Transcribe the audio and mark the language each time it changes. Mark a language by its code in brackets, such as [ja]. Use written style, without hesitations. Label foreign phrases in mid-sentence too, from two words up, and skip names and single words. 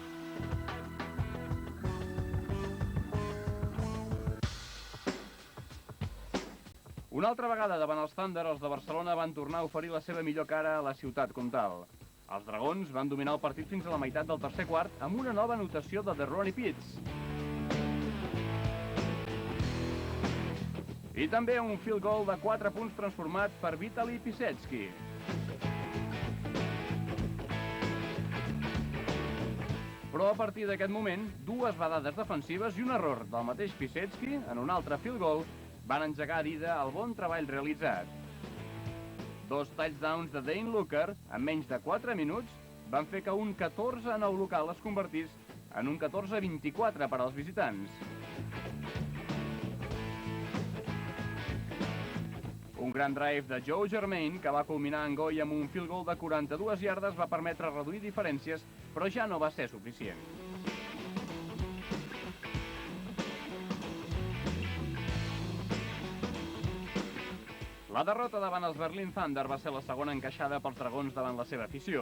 [ca] Una altra vegada davant els Thunder, els de Barcelona van tornar a oferir la seva millor cara a la ciutat comtal. Els Dragons van dominar el partit fins a la meitat del tercer quart amb una nova anotació de Ronnie Pitts. I també un [en] field goal [ca] de 4 punts transformat per Vitaly Pisecki. Però a partir d'aquest moment, 2 badades defensives i un error del mateix Pisecki en un altre [en] field goal [ca] van engegar a dida el bon treball realitzat. 2 touchdowns de Dane Looker en menys de 4 minuts van fer que un 14-9 local es convertís en un 14-24 per als visitants. Un gran drive de Joe Germain, que va culminar en Goy amb un [en] field goal [ca] de 42 iardes, va permetre reduir diferències, però ja no va ser suficient. La derrota davant els Berlin Thunder va ser la segona encaixada pels Dragons davant la seva afició.